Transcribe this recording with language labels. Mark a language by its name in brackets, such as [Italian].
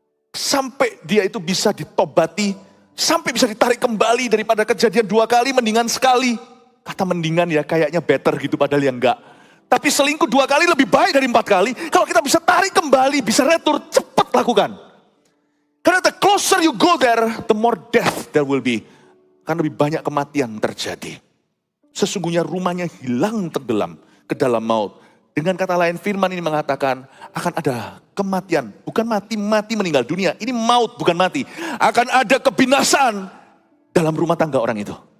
[Indonesian] Sampai dia itu bisa ditobati. Sampai bisa ditarik kembali daripada kejadian 2 kali, mendingan sekali. Kata mendingan ya kayaknya better gitu padahal ya enggak. Tapi selingkuh 2 kali lebih baik dari 4 kali. Kalau kita bisa tarik kembali, bisa retur, cepat lakukan. Karena [English] the closer you go there, the more death there will be. [Indonesian] Karena lebih banyak kematian terjadi. Sesungguhnya rumahnya hilang tenggelam ke dalam maut. Dengan kata lain firman ini mengatakan akan ada kematian. Bukan mati meninggal dunia. Ini maut bukan mati. Akan ada kebinasaan dalam rumah tangga orang itu.